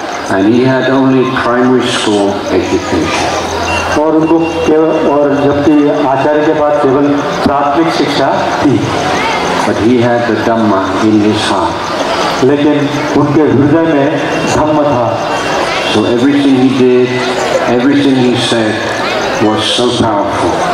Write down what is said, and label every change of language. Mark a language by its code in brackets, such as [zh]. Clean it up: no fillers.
[en] And he had only primary school education. [hi] और उनको केवल, और जबकि आचार्य के पास केवल प्राथमिक शिक्षा थी। [en] But he had the Dhamma in his heart. [hi] लेकिन उनके हृदय में धम्म था। [en] So everything he did, everything he said was so powerful.